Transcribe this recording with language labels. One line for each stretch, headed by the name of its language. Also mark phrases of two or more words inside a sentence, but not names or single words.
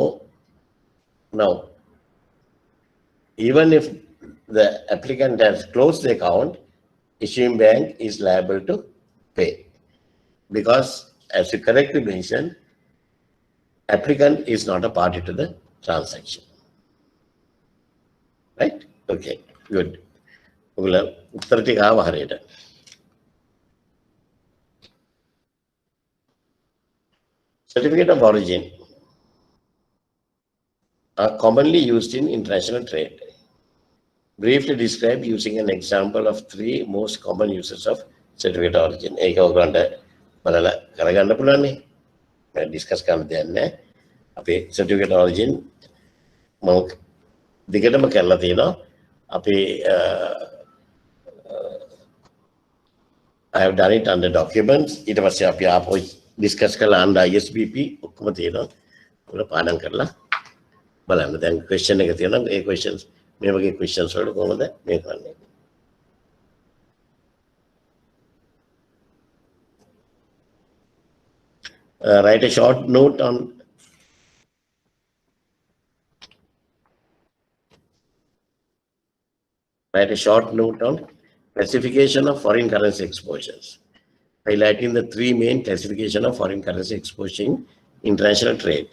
English: Now, even if the applicant has closed the account, issuing bank is liable to pay. Because, as you correctly mentioned, applicant is not a party to the transaction. Right? Okay, good.
Sinhala: උත්තර ටික ආව හරියට.
English: Certificate of origin are commonly used in international trade. Briefly describe using an example of 3 most common uses of certificate of origin.
Sinhala: ඒක ඔයගොල්ලන්ට බලලා කරගන්න පුළුවන් නේ. මම ඩිස්කස් කරන්න දෙයක් නැහැ. අපේ
English: certificate of origin
Sinhala: මම දිගටම කරලා තියෙනවා.
English: අපේ I have done it under documents.
Sinhala: ඊට පස්සේ අපි ආපහු discuss කරලා
English: under ISBP
Sinhala: ඔක්කොම තියෙනවා. උඩ පාඩම් කරලා බලන්න. දැන් question එක තියෙනවා. ඒ questions මේ වගේ questions වලට කොහොමද මේ කරන්නේ?
English: Write a short note on classification of foreign currency exposures, highlighting the 3 main classification of foreign currency exposure in international trade.